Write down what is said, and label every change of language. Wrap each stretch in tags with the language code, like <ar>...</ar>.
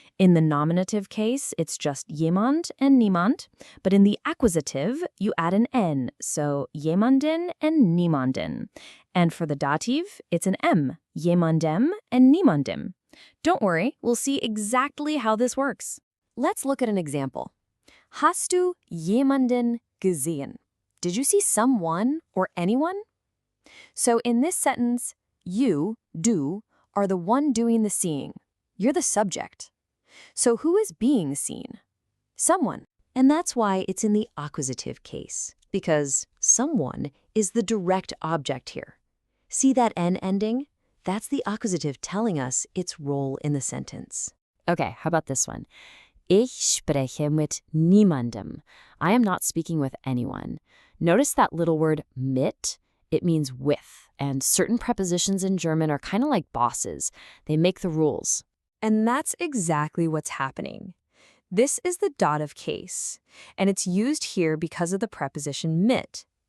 <en>In the nominative case, it's just jemand and niemand, but in the accusative, you add an N, so jemanden and niemanden. And for the dative, it's an M, jemandem and niemandem. Don't worry, we'll see exactly how this works. Let's look at an example.</en> <de>Hast du jemanden gesehen?</de> <en>Did you see someone or anyone? So in this sentence, you, du, are the one doing the seeing. You're the subject. So who is being seen? Someone. And that's why it's in the accusative case, because someone is the direct object here. See that N ending? That's the accusative telling us its role in the sentence. Okay, how about this one?</en> <de>Ich spreche mit niemandem.</de> <en>I am not speaking with anyone. Notice that little word mit? It means with, and certain prepositions in German are kind of like bosses. They make the rules. And that's exactly what's happening. This is the dative case, and it's used here because of the preposition mit.</en>